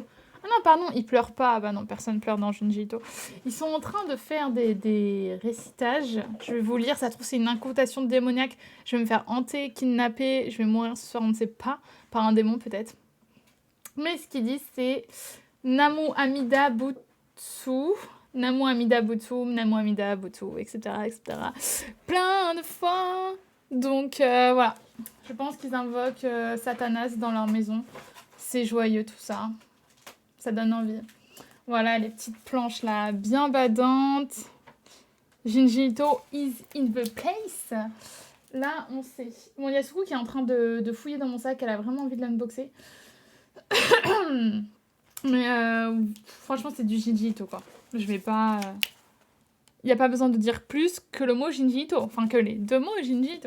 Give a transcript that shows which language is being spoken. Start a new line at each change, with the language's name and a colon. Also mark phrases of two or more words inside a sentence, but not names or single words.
French: Ah non, pardon, ils pleurent pas. Bah non, personne pleure dans Junji Ito. Ils sont en train de faire des récitages. Je vais vous lire, ça se trouve, c'est une incantation démoniaque. Je vais me faire hanter, kidnapper, je vais mourir ce soir, on ne sait pas. Par un démon, peut-être. Mais ce qu'ils disent, c'est
Japanese: 南無阿弥陀仏, 南無阿弥陀仏, 南無阿弥陀仏,
French: etc., etc. Plein de fois. Donc voilà, je pense qu'ils invoquent Satanas dans leur maison. C'est joyeux tout ça. Ça donne envie. Voilà les petites planches là, bien badantes.
English: Junji Ito is in the place.
French: Là, on sait. Bon, il y a Soukou qui est en train de fouiller dans mon sac. Elle a vraiment envie de l'unboxer. Mais franchement, c'est du Junji Ito, quoi. Je vais pas... Il n'y a pas besoin de dire plus que le mot Junji Ito. Enfin, que les deux mots Junji Ito.